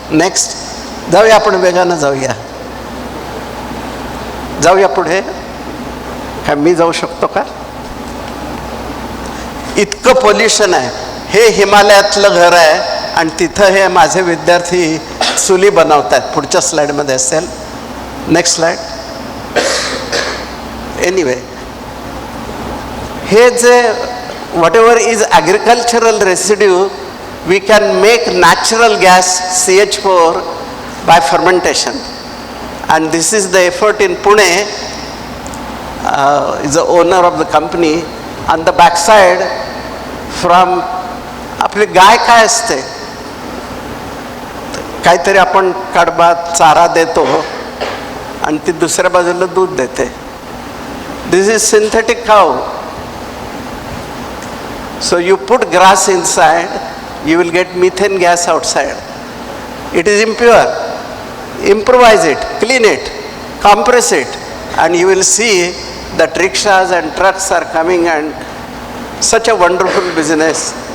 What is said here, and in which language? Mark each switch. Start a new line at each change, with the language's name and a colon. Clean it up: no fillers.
Marathi: Next जाऊया, आपण वेगानं जाऊया पुढे. काय मी जाऊ शकतो का? इतकं पोल्युशन आहे. हे हिमालयातलं घर आहे आणि तिथं हे माझे विद्यार्थी चुली बनवत आहेत. पुढच्या स्लाइडमध्ये असेल. Next slide. एनिवे, हे जे
English: whatever is agricultural residue, we can make natural gas CH4 by fermentation. And this is the effort in Pune. Is the owner of the company. On the back side, from
Marathi: आपली गाय काय असते, काहीतरी आपण कडबा चारा देतो आणि ती दुसऱ्या बाजूला दूध देते.
English: This is synthetic cow. So you put grass inside, you will get methane gas outside. It is impure. Improvise it, clean it, compress it, and you will see that rickshaws and trucks are coming, and such a wonderful business.